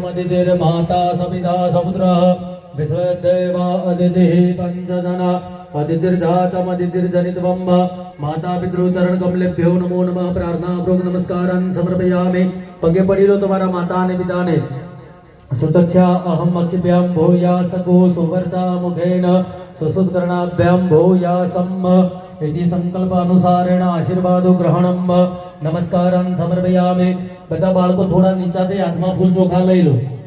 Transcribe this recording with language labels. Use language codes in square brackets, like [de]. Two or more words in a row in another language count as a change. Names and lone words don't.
[sa] अदितिर माता सपिता समुद्र विश्वदेवा अदिति पंचजना अदितिर जातम अदितिर जनितवम माता पितृ चरण कमलेभ्यो नमो नमः प्रार्थना पूर्वक नमस्कारान समर्पयामि [gu] પગે પડી લો તમારા માતા અને પિતાને [sa] सुचक्षा अहम अक्षिभ्याम भूयासको सुवर्चा मुखेन सुसुत्कर्णाभ्याम भूयासम इति संकल्प अनुसारेण आशीर्वादो ग्रहणम नमस्कारान समर्पयामि [gu] બધા બાળકો થોડા નીચાથી હાથમાં ફૂલ ચોખા લઈ લો